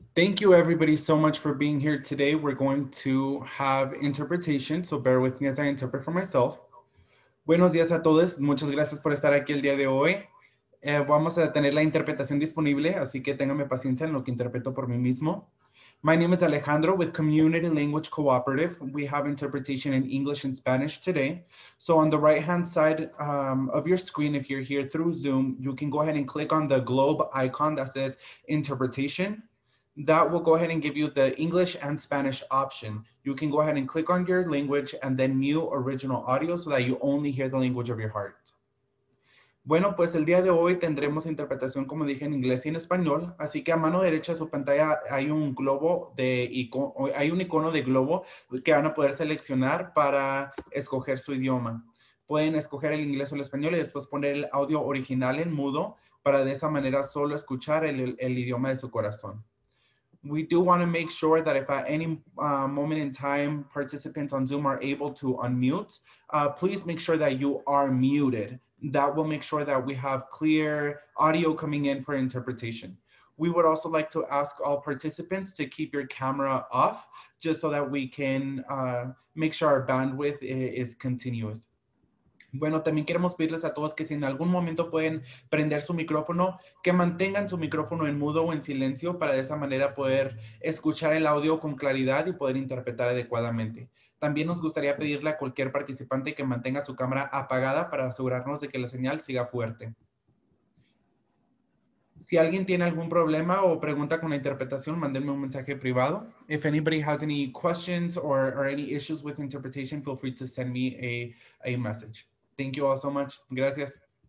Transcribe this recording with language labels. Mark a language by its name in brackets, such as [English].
[English] Thank you everybody so much for being here today. We're going to have interpretation, so bear with me as I interpret for myself. [Spanish] Buenos días a todos. Muchas gracias por estar aquí el día de hoy. Vamos a tener la interpretación disponible, así que ténganme paciencia en lo que interpreto por mí mismo. [English] My name is Alejandro with Community Language Cooperative. We have interpretation in English and Spanish today. So on the right-hand side of your screen, if you're here through Zoom, you can go ahead and click on the globe icon that says interpretation. That will go ahead and give you the English and Spanish option. You can go ahead and click on your language and then mute original audio so that you only hear the language of your heart. [Spanish] Bueno, pues el día de hoy tendremos interpretación, como dije, en inglés y en español, así que a mano derecha de su pantalla hay un globo hay un icono de globo que van a poder seleccionar para escoger su idioma. Pueden escoger el inglés o el español y después poner el audio original en mudo para de esa manera solo escuchar el idioma de su corazón. [English] We do want to make sure that if at any moment in time participants on Zoom are able to unmute, please make sure that you are muted. That will make sure that we have clear audio coming in for interpretation. We would also like to ask all participants to keep your camera off just so that we can make sure our bandwidth is continuous. [Spanish] Bueno, también queremos pedirles a todos que si en algún momento pueden prender su micrófono, que mantengan su micrófono en mudo o en silencio para de esa manera poder escuchar el audio con claridad y poder interpretar adecuadamente. También nos gustaría pedirle a cualquier participante que mantenga su cámara apagada para asegurarnos de que la señal siga fuerte. Si alguien tiene algún problema o pregunta con la interpretación, mándenme un mensaje privado. [English] If anybody has any questions or any issues with interpretation, feel free to send me a message. Thank you all so much. Gracias.